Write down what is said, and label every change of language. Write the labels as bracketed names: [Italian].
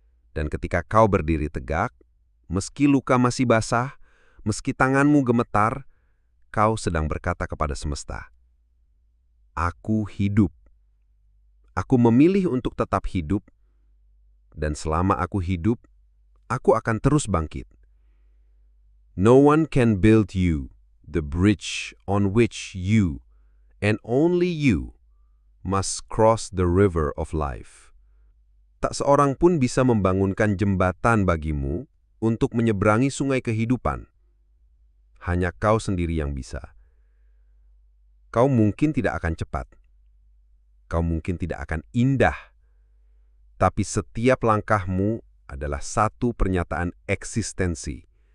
[Indonesian] Dan ketika kau berdiri tegak, meski luka masih basah, meski tanganmu gemetar, kau sedang berkata kepada semesta, "Aku hidup. Aku memilih untuk tetap hidup, dan selama aku hidup, aku akan terus bangkit." [English] No one can build you the bridge on which you, and only you, must cross the river of life. [Indonesian] Tak seorang pun bisa membangunkan jembatan bagimu untuk menyeberangi sungai kehidupan. Hanya kau sendiri yang bisa. Kau mungkin tidak akan cepat. Kau mungkin tidak akan indah. Tapi setiap langkahmu adalah satu pernyataan eksistensi.